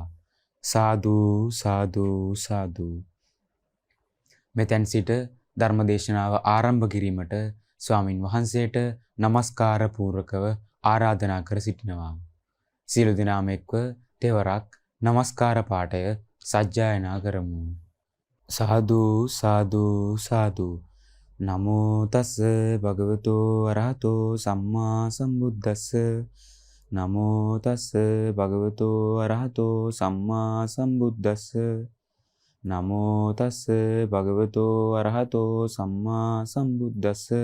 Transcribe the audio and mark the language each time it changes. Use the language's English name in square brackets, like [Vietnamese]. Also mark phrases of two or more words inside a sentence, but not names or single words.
[Sinhala] සාදු සාදු සාදු. මෙතෙන් සිට ධර්මදේශනාව ආරම්භ කිරීමට ස්වාමින් වහන්සේට নমස්කාර පූර්වකව ආරාධනා කර සිටිනවා. සියලු දෙනාම එක්ව තෙවරක් নমස්කාර පාඨය සජ්ජායනා කරමු. සාදු සාදු සාදු. [Pali] නමෝ තස් භගවතෝ අරහතෝ සම්මා සම්බුද්දස්ස. නමෝ තස් භගවතෝ අරහතෝ සම්මා සම්බුද්දස්ස. නමෝ තස් භගවතෝ අරහතෝ සම්මා සම්බුද්දස්ස.